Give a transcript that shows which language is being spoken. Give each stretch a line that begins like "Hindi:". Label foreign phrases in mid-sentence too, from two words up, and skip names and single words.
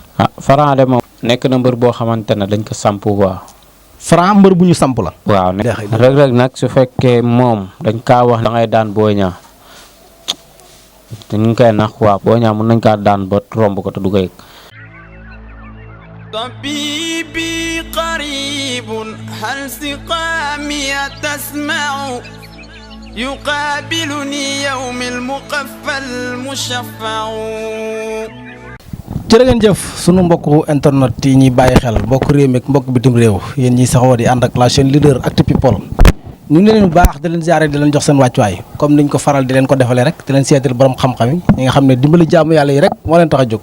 Wolof: Franc de moom nekk na mbër boo xamante ne dañ ko samp quoi. Franc mbër bu ñu samp la. waaw Reug Reug nag su fekkee moom dañ kaa wax da ngay daan Boy Niang dañ koy nax quoi Boy Niang mën nañ kaa daan ba romb ko te du ko yëg.
Arabic: طبيبي قريب هل سقامي تسمع يقابلني يوم المقفى المشفع.
Wolof: jërë ngeen jëf sunu mbokku internet yi ñuy bàyyi xel mbokk réew mi ak mbokk bitim réew yéen ñiy saxoo di ànd ak
French: la chaîne
Wolof: leader Actu People ñu ngi leen bu baax di leen ziare di leen jox seen wàccuwaay comme niñ ko faral di leen ko defalee rek di leen seetal borom xam-xam yi ñi nga xam ne dimbali jaamu yàlla yi rek moo leen tax a jóg.